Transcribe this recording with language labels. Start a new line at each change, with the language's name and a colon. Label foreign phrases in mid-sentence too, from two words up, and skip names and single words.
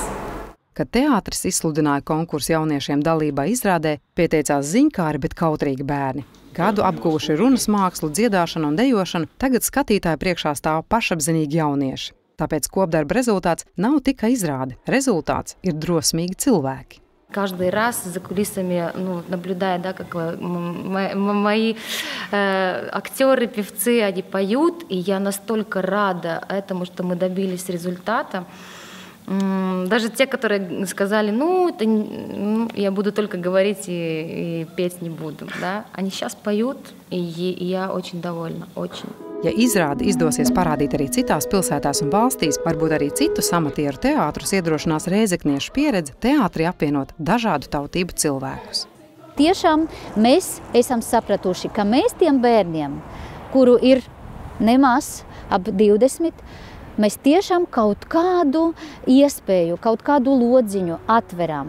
Latvian: Kad teātris izsludināja konkursu jauniešiem dalībā izrādē, pieteicās ziņkāri, bet kautrīgi bērni. Gadu apguvuši runas mākslu, dziedāšanu un dejošanu, tagad skatītāju priekšā stāv pašapziņīgi jaunieši. Tāpēc kopdarba результāts nav tikai изрāde. Результāts ir drosmīgi cilvēki.
Russian: Каждый раз за кулисами, наблюдая, как мои актеры, певцы, они поют, и я настолько рада этому, что мы добились результата. Даже те, которые сказали, я буду только говорить и петь не буду, да? Они сейчас поют, и я очень довольна, очень.
Latvian: Ja izrāde izdosies parādīt arī citās pilsētās un valstīs, varbūt arī citu amatieru teātrus iedrošinās rēzekniešu pieredze teātri apvienot dažādu tautību cilvēkus. Tiešām mēs esam sapratuši, ka mēs tiem bērniem, kuru ir nemaz ap 20, mēs tiešām kaut kādu iespēju, kaut kādu lodziņu atveram.